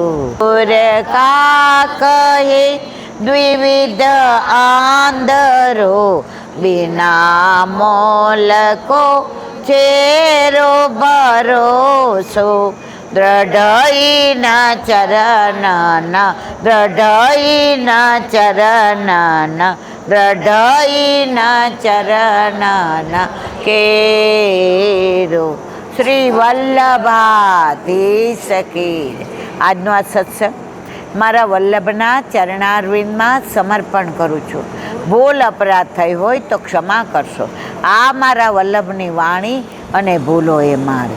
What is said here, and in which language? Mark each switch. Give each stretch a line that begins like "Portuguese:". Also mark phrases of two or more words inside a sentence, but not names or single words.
Hindi: का कहे द्विविध आंधरो बिना मोल को चेरो भरोसो. दृढ़ चरण दृढ़ चरण दृढ़ चरण केरो.
Gujarati: શ્રી વલ્લભાધીશ કી. આજનો આ સત્સંગ મારા વલ્લભના ચરણારવિંદમાં સમર્પણ કરું છું. ભૂલ અપરાધ થઈ હોય તો ક્ષમા કરશો. આ મારા વલ્લભની વાણી અને ભૂલો એ મારી.